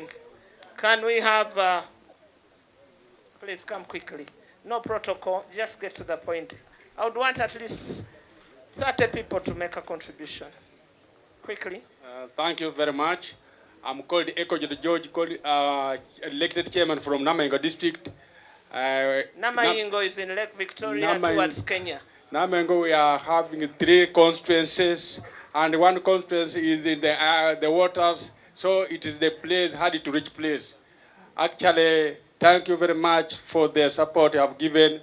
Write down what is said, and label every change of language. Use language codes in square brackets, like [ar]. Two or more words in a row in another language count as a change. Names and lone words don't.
[en] Can we have, please come quickly. No protocol, just get to the point. I would want at least 30 people to make a contribution. Quickly. Thank you very much. I'm called Eko George, elected chairman from Namaingo district. Namaingo is in Lake Victoria towards Kenya. Namaingo, we are having 3 constituencies, and 1 constituency is in the waters, so it is the place, hard to reach place. Actually, thank you very much for the support you have given.